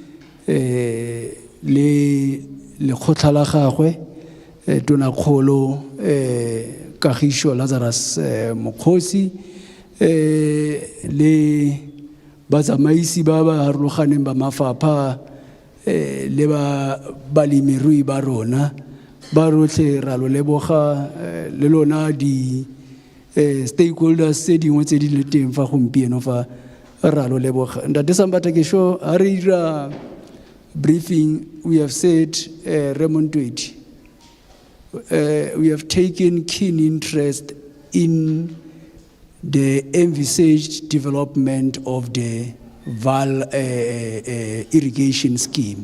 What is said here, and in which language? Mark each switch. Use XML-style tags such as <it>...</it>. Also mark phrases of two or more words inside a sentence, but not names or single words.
<tn>le khotla la gagwe tona kgolo Kagisho Lazarus Mokgosi le batsamaisi ba ba harologaneng ba mafapha le ba balemirui ba rona ba rotlhe ra lo leboga le lona di stakeholders tse dingwe tse di le teng fa gompieno fa ra lo leboga.</tn> <en>Ntate Sambatha</en> <tn>ke sure ha re ira</tn> <en>briefing we have said Raymond Twedi we have taken keen interest in the envisaged development of the Val irrigation scheme.</en>